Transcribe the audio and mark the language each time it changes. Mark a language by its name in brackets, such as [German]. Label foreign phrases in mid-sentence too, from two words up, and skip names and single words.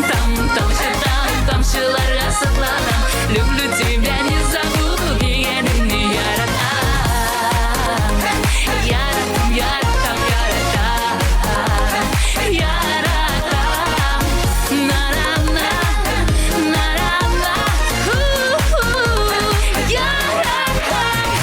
[Kazakh] Тамшыларға сықладам, [Russian] люблю тебя, не забуду [Kazakh] дегеніңні яратам. Яратам, яратам, яратам, яратам. На-на-на, на-на-на, яратам.